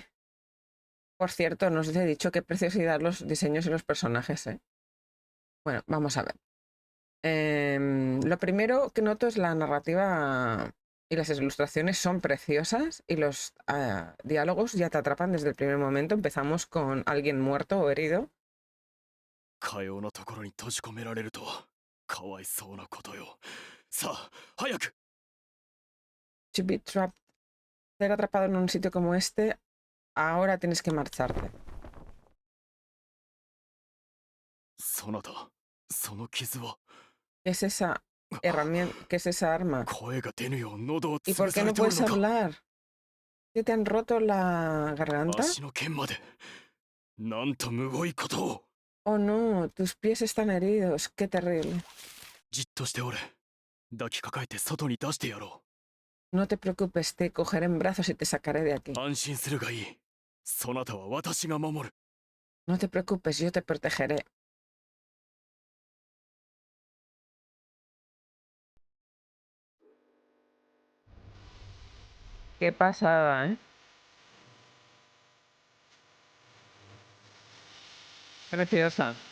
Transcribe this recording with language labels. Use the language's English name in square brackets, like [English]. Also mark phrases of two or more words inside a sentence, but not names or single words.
[Spanish] Por cierto, no os he dicho qué preciosidad los diseños y los personajes, ¿eh? Bueno, vamos a ver. Lo primero que noto es la narrativa y las ilustraciones son preciosas y los diálogos ya te atrapan desde el primer momento. Empezamos con alguien muerto o herido. [Japanese] かようなところに閉じ込められるとはかわいそうなことよ。さあ早く。 [English] To be trapped. [Spanish] Ser atrapado en un sitio como este, ahora tienes que marcharte. [Japanese] そなたその傷は [Spanish] ¿Qué es esa herramienta? ¿Qué es esa arma? [Japanese] 声が出ぬよう喉を [Spanish] ¿Y [Japanese] 潰 [Spanish] por [Japanese] さ [Spanish] qué [Japanese] れ [Spanish] no [Japanese] ておる [Spanish] puedes [Japanese] のか。 [Spanish] hablar? ¿Que te han roto la garganta? [Japanese] 足の剣までなんとむごいことを。 [Spanish] Oh no, tus pies están heridos. Qué terrible. [Japanese] じっとしておれ。抱きかかえて外に出してやろ [Spanish] No te preocupes, te cogeré en brazos y te sacaré de aquí. [Japanese] う。安心するがいい。そなたは私が守る。 [Spanish] No te preocupes, yo te protegeré. Qué pasada, ¿eh? Preciosa.